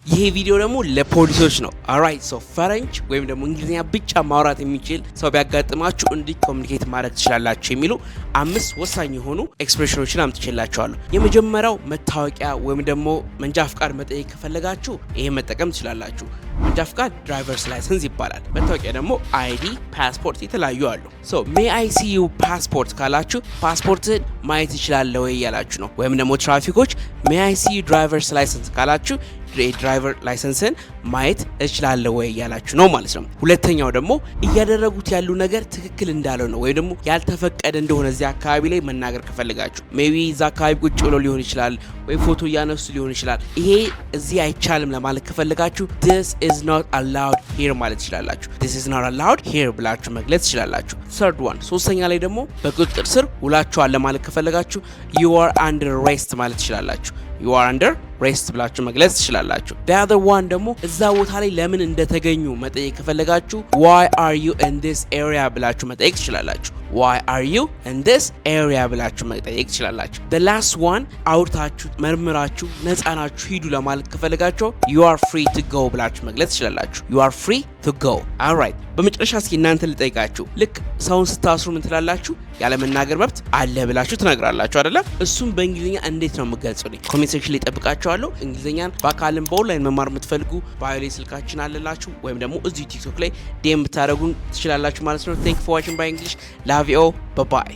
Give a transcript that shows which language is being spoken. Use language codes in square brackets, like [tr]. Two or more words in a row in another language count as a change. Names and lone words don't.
[am] ይሄ ቪዲዮ ደግሞ ለፖሊሶች ነው። [en] alright so [am] ፈረንጅ ወይም ደግሞ እንግሊዝኛ ብቻ ማውራት የሚችል ሰው ቢያጋጥማችሁ እንዴት ኮሙኒኬት ማድረግ ትችላላችሁ የሚሉ 5 ወሳኝ የሆኑ ኤክስፕሬሽኖችን አምጥቼላችኋለሁ። የመጀመሪያው መታወቂያ ወይም ደግሞ መንጃ ፍቃድ መጠየቅ ከፈለጋችሁ ይሄ መጠቀም ትችላላችሁ። መንጃ ፍቃድ [en] driver's license [am] ይባላል። መታወቂያ ደግሞ አይዲ፣ ፓስፖርት የተለያዩ አሉ። [en] so may I see you [am] passport ካላችሁ ፓስፖርትን ማየት ይችላል ወይ ያላችሁ ነው። ወይም ደግሞ ትራፊኮች [en] may I see you driver's license [am] ካላችሁ [en] driver license [am] ማየት እችላለሁ ወይ ያላችሁ ነው ማለት ነው። ሁለተኛው ደግሞ እያደረጉት ያሉ ነገር ትክክል እንዳለው ነው ወይ ደግሞ ያልተፈቀደ እንደሆነ እዚህ አካባቢ ላይ መናገር ከፈልጋችሁ ሜቢ እዛ አካባቢ ቁጭ ብሎ ሊሆን ይችላል ወይ ፎቶ እያነሱ ሊሆን ይችላል። ይሄ እዚህ አይቻልም ለማለት ከፈልጋችሁ [en] this is not allowed here [am] ማለት ትችላላችሁ። [en] this is not allowed here [am] ብላችሁ መግለጽ ትችላላችሁ። [en] third one [am] ሶስተኛ ላይ ደግሞ በቁጥጥር ስር ውላችኋል ለማለት ከፈልጋችሁ [en] you are under arrest [am] ማለት ትችላላችሁ። [en] you are under arrest [am] ብላችሁ መግለጽ ትችላላችሁ። [en] the other one [am] ደግሞ እዛ ቦታ ላይ ለምን እንደተገኙ መጠየቅ ከፈለጋችሁ [en] why are you in this area [am] ብላችሁ መጠየቅ ትችላላችሁ። [en] why are you in this area [am] ብላችሁ መጠየቅ ትችላላችሁ። [en] the last one [am] አውርታችሁ መርምራችሁ ነፃናችሁ ሂዱ ለማለት ከፈለጋችሁ [en] you are free to go [am] ብላችሁ መግለጽ ትችላላችሁ። [en] you are free to go alright [am] በመጨረሻ እስኪ እናንተ ልጠይቃችሁ። ልክ ሰውን ስታስሩ ምን ትላላችሁ? ያለ መናገር መብት አለ ብላችሁ ትነግራላችሁ አይደለ? እሱም በእንግሊዝኛ እንዴት ነው የምትገልጹልኝ? [en] comment section [am] ላይ ጠብቃችኋለሁ። እንግሊዝኛን በአካልም በኦንላይን መማር የምትፈልጉ ባዮ ላይ ስልካችን አለላችሁ ወይም ደግሞ እዚሁ ቲክቶክ ላይ ዲኤም ብታደርጉን ትችላላችሁ ማለት ነው። [en] thank you for watching by English love you all bye bye